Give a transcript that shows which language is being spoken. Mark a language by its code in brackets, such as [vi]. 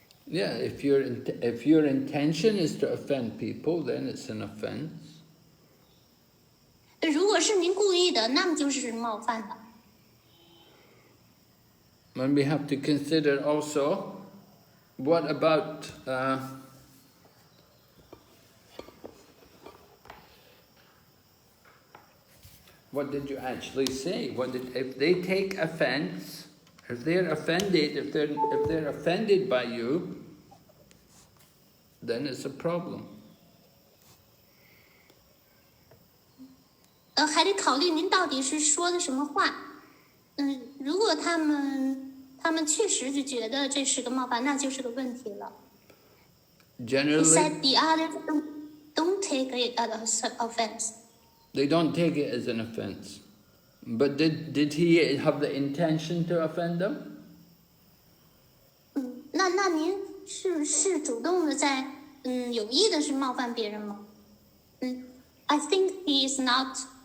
[en] Yeah, if your intention is to offend people, then it's an offense. [zh] 如果是您故意的，那么就是冒犯的。 [en] And we have to consider also, what about what did you actually say? If they take offense, if they're offended, if they're offended by you, then it's a problem. [zh] 还得考虑您到底是说的什么话。如果他们确实就觉得这是个冒犯，那就是个问题了。 [en] He said the others don't take it as an offense. They don't take it as an offense. But did he have the intention to offend them? [zh] 那您是主动的在有意的是冒犯别人吗？ [en] I think he is not.